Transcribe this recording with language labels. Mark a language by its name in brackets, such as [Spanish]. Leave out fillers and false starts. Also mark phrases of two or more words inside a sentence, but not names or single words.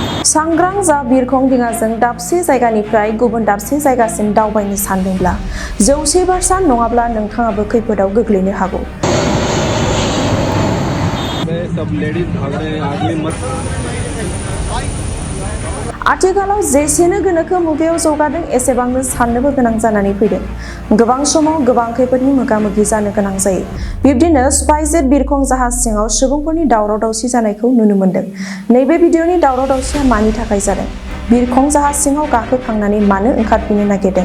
[Bodo] सांग्रां जा बिरखं दिङाजों दाबसे जायगानिफ्राय गुबुन दाबसे जायगासिम दावबायनो सानदोंब्ला 100 बार सान नङाब्ला नोंथाङाबो खैफोदाव गोग्लैनो हागौ। [Hindi] सब लेडीज भाग रहे हैं, आदमी मत। [Bodo] आथिखालाव जेसेनो गोनोखो मुगायाव जौगादों एसेबांनो साननोबो गोनां जानानै फैदों। गोबां समाव गोबां खैफोदनि मोगा-मोगि जानो गोनां जायो। बिब्दिनो स्पाइसजेट बिरखं जाहाज सिङाव सुबुंफोरनि दावराव-दावसि जानायखौ नुनो मोन्दों। नैबे भिडिअनि दावराव-दावसिया मानि थाखाय जादों? बिरखं जाहाज सिङाव गाखोखांनानै मानो ओंखारफिननो नागिरदों?